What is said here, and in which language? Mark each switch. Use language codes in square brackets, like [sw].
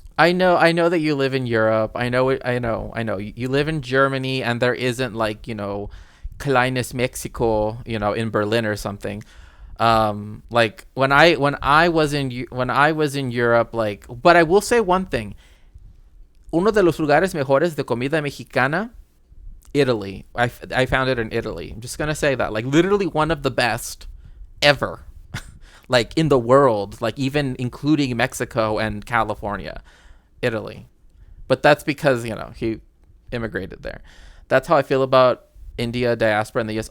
[en] I know that you live in Europe. I know. You live in Germany, and there isn't like, Kleines Mexico, in Berlin or something. Like when I was in Europe, like, but I will say one thing. [es] Uno de los lugares mejores de comida mexicana, Italy. [en] I found it in Italy. I'm just gonna say that, like, literally one of the best ever, like in the world, like even including Mexico and California, Italy. But that's because he immigrated there. That's how I feel about India diaspora in the US.